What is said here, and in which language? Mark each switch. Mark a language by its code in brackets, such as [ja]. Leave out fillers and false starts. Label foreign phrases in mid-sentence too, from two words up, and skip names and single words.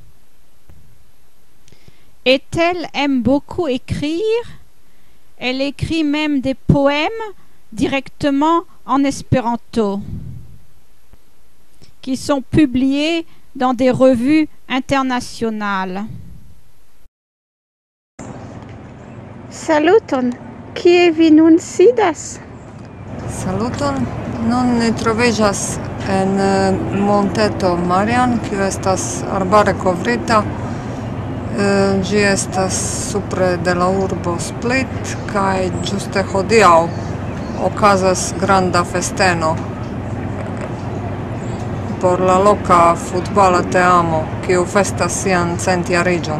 [fr] Ethel aime beaucoup écrire, elle écrit même des poèmes directement en espéranto, qui sont publiés dans des revues internationales. [eo] Saluton! Kie vi nun sidas? Saluton! Nun ni troviĝas en Monteto Marian, kiu estas arbare kovrita. Ĝi estas supre de la urbo Split kaj ĝuste hodiaŭ okazas granda festeno por la loka futbala teamo, kiu festas sian centjariĝon.